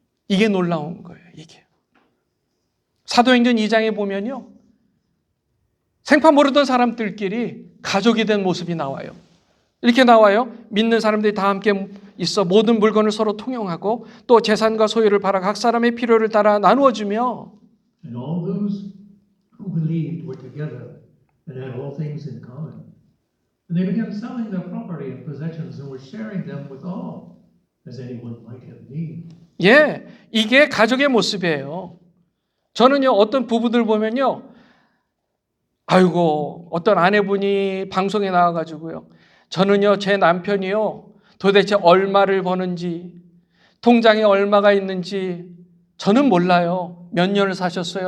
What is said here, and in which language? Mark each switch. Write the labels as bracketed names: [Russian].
[Korean] 이게 놀라운 거예요. 이게 사도행전 2장에 보면요, 생판 모르던 사람들끼리 가족이 된 모습이 나와요. 이렇게 나와요. 믿는 사람들이 다 함께 있어 모든 물건을 서로 통용하고 또 재산과 소유를 팔아 각 사람의 필요를 따라 나누어주며, [English] And all those who believed were together and had all things in common. And they began selling their property and possessions and were sharing them with all, as anyone might have need. [Korean] 예, 이게 가족의 모습이에요. 저는요, 어떤 부부들 보면요, 아이고, 어떤 아내분이 방송에 나와가지고요, 저는요, 제 남편이요, 도대체 얼마를 버는지, 통장에 얼마가 있는지 저는 몰라요. 몇 년을 사셨어요?